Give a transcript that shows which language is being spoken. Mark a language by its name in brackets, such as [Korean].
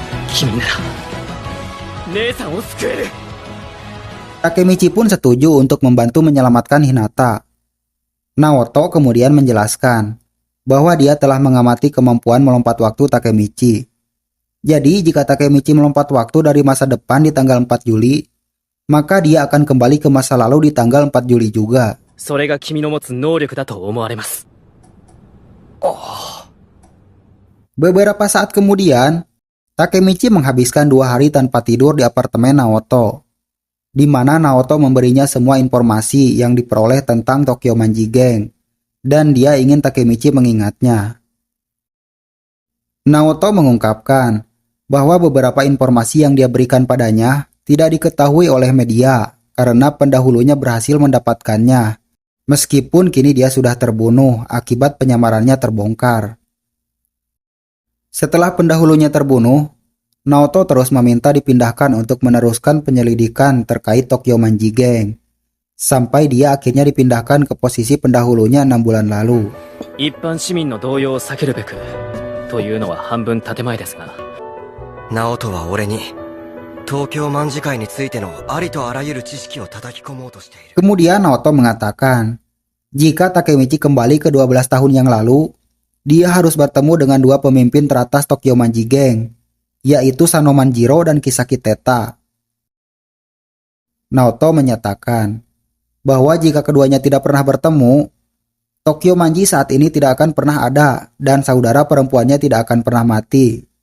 [Japanese] 君なら姉さんを救える。 [Indonesian] Takemichi pun setuju untuk membantu menyelamatkan Hinata. Naoto kemudian menjelaskan bahwa dia telah mengamati kemampuan melompat waktu Takemichi. Jadi jika Takemichi melompat waktu dari masa depan di tanggal 4 Juli, maka dia akan kembali ke masa lalu di tanggal 4 Juli juga. [Japanese] それが君の持つ能力だと思われます。 [Indonesian] Beberapa saat kemudian, Takemichi menghabiskan 2 hari tanpa tidur di apartemen Naoto, di mana Naoto memberinya semua informasi yang diperoleh tentang Tokyo Manji Gang, dan dia ingin Takemichi mengingatnya. Naoto mengungkapkan bahwa beberapa informasi yang dia berikan padanya tidak diketahui oleh media karena pendahulunya berhasil mendapatkannya, meskipun kini dia sudah terbunuh akibat penyamarannya terbongkar. Setelah pendahulunya terbunuh, Naoto terus meminta dipindahkan untuk meneruskan penyelidikan terkait Tokyo Manji Gang, sampai dia akhirnya dipindahkan ke posisi pendahulunya 6 bulan lalu. [Japanese] 一般市民の動揺を避けるべくというのは半分建前ですが、ナオトは俺に東京卍会についてのありとあらゆる知識を叩き込もうとしている。 [Indonesian] Kemudian Naoto mengatakan, jika Takemichi kembali ke 12 tahun yang lalu, dia harus bertemu dengan 2 pemimpin teratas Tokyo Manji Gang, yaitu Sanomanjiro dan Kisaki Teta. Naoto menyatakan bahwa jika keduanya tidak pernah bertemu, Tokyo Manji saat ini tidak akan pernah ada dan saudara perempuannya tidak akan pernah mati.